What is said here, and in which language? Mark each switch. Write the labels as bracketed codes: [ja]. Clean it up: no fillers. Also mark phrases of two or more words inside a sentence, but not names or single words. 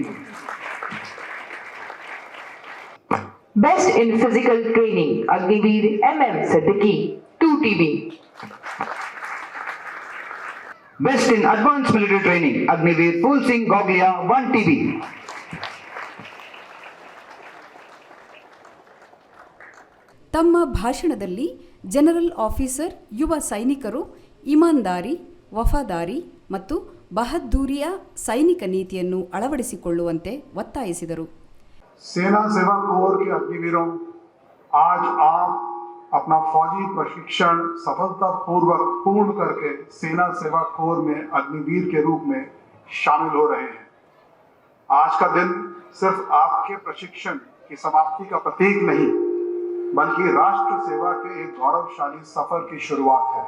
[en] best in physical training अग्निवीर MM सिद्दीकी 2 TB। best in advance military training अग्निवीर फूल सिंह गोगलिया 1 TB। [kn] ತಮ್ಮ ಭಾಷಣದಲ್ಲಿ [en] general officer [kn] ಯುವ ಸೈನಿಕರು ಇಮಾನ್ದಾರಿ, ವಫಾದಾರಿ ಮತ್ತು ಬಹದ್ದೂರಿಯ ಸೈನಿಕ ನೀತಿಯನ್ನು ಅಳವಡಿಸಿಕೊಳ್ಳುವಂತೆ ಒತ್ತಾಯಿಸಿದರು। [hi] सेना सेवा कोर के अग्निवीरों, आज आप अपना फौजी प्रशिक्षण सफलतापूर्वक पूर्ण करके सेना सेवा कोर में अग्निवीर के रूप में शामिल हो रहे हैं। आज का दिन सिर्फ आपके प्रशिक्षण की समाप्ति का प्रतीक नहीं, बल्कि राष्ट्र सेवा के एक गौरवशाली सफर की शुरुआत है।